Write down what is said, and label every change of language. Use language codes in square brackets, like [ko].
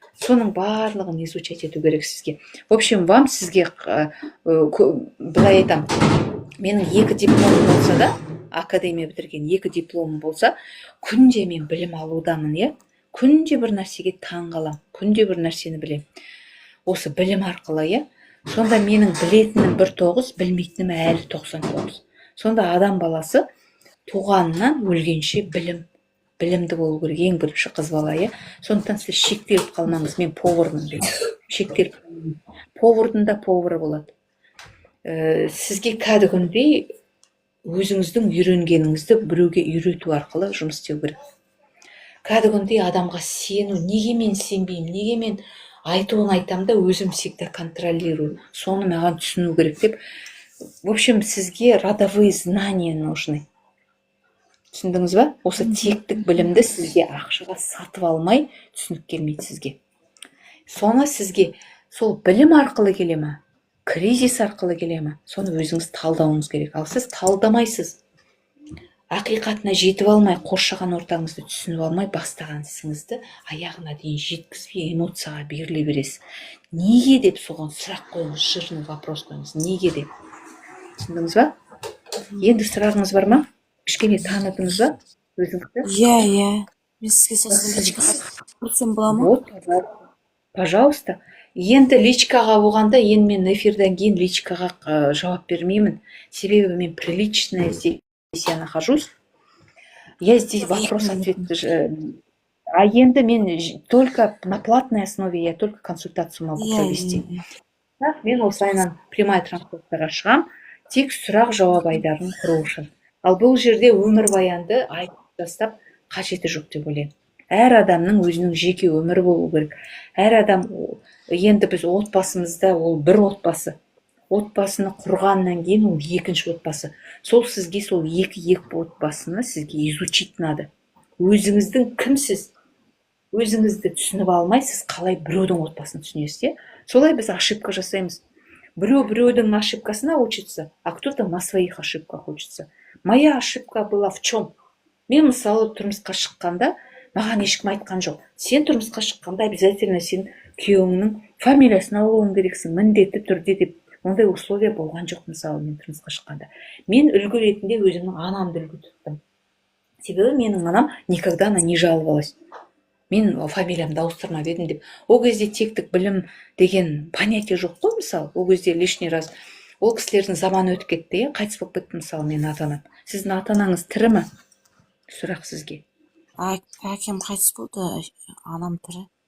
[kk] Соның барлығын [ru] изучать [kk] ету керек сізге. [ru] В общем, вам [kk] сізге былай айтам. Менің 2 дипломым болса да, академия бітірген 2 дипломым болса, күнде мен білім алудамын, иә? Күнде бір нәрсеге таң қалам, күнде бір нәрсені білем. Осы білім арқылы, иә? Сонда менің білетінім 1-9, білмейтінім әлі 99. Сонда адам баласы туғаннан өлгенше білімді болу керек, ең бірінші қыз бала, иә? Сондықтан сіз шектеліп қалмаңыз, мен повармын деп. Шектеліп қалмаңыз. Повардың да повары болады. Сізге кәдімгідей өзіңіздің үйренгеніңізді біреуге үйрету арқылы жұмыс істеу керек. Кәдімгідей адамға сену, неге мен сенбеймін, неге мен айтуын айтам да өзім [ru] всегда контролирую. [kk] Соны маған түсіну керек деп. [ru] В общем, [kk] сізге [ru] родовые знания нужны. [kk] Түсіндіңіз ба? Осы тектік білімді сізге ақшаға сатып алмай түсінік келмейді сізге. Соны сізге сол білім арқылы келе ма? Кризис арқылы келе ма? Соны өзіңіз талдауыңыз керек. Ал сіз талдамайсыз. Ақиқатына жетіп алмай, қоршаған ортаңызды түсініп алмай, бастаған ісіңізді аяғына дейін жеткізбей эмоцияға беріле бересіз. Неге деп соған сұрақ қойыңыз, [ru] жирный вопрос [kk] қойыңыз. Неге деп? Түсіндіңіз ба? Енді сұрағыңыз бар ма? Кішкене танытыңыз ба өзіңізді? Иә. Мен сізге сосын личкаға көрсем бола ма? Пожалуйста. Енді личкаға болғанда, енді мен эфирден кейін личкаға жауап бермеймін. Себебі мен [ru] приличная здесь я нахожусь. Я здесь вопрос-ответ [kk] А енді мен [ru] только на платной основе я только консультацию могу [kk] Иә, [ru] провести. [kk] иә. Так, мен осылайынан прямая трансляцияға шығам, тек сұрақ-жауап айдарын құру үшін. Ал бұл жерде өмірбаянды айтып тастап қажеті жоқ деп ойлаймын. Әр адамның өзінің жеке өмірі болу керек. Әр адам, енді біз отбасымызда, ол бір отбасы. Отбасыны құрғаннан кейін ол екінші отбасы. Сол сізге сол екі отбасыны сізге [ru] изучить надо. [kk] Өзіңіздің кімсіз? Өзіңізді түсініп алмай, сіз қалай біреудің отбасын түсінесіз, иә? Солай біз ошибка жасаймыз. Біреудің ошибкасына [ru] учится, а кто-то на своих ошибках учится. Моя ошибка была в чем? [kk] Мен мысалы тұрмысқа шыққанда, маған ешкім айтқан жоқ. Сен тұрмысқа шыққанда обязательно сен күйеуіңнің фамилиясын алуың керексің, міндетті түрде деп. Ондай условия болған жоқ мысалы мен тұрмысқа шыққанда. Мен үлгі ретінде өзімнің анамды үлгі тұттым. Себебі менің анам [ru] никогда она не жаловалась. [kk] Мен фамилиямды ауыстырмап едім деп. Ол кезде тектік білім деген понятие жоқ қой мысалы. Ол кезде [ru] лишний раз. [kk] Ол кісілердің заманы өтіп кетті, қайтыс болып кетті мысалы менің ата-анам. Сіздің ата-анаңыз тірі ме? Сұрақ сізге. Әкем қайтыс болды, анам тірі.